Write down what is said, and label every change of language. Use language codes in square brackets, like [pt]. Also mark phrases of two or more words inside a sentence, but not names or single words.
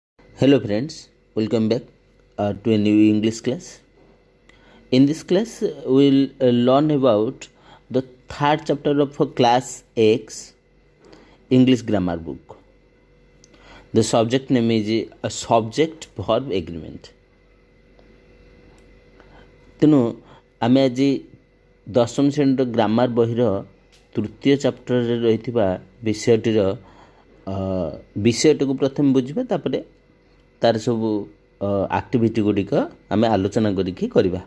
[en] Hello friends, welcome back to a new English class. In this class, we'll learn about the third chapter of class X English grammar book. The subject name is a subject verb agreement. [or] ତେଣୁ ଆମେ ଆଜି ଦଶମ ଶ୍ରେଣୀର ଗ୍ରାମାର ବହିର ତୃତୀୟ ଚାପ୍ଟରରେ ରହିଥିବା ବିଷୟଟିକୁ ପ୍ରଥମେ ବୁଝିବା, ତାପରେ ତାର ସବୁ ଆକ୍ଟିଭିଟି ଗୁଡ଼ିକ ଆମେ ଆଲୋଚନା କରିକି କରିବା।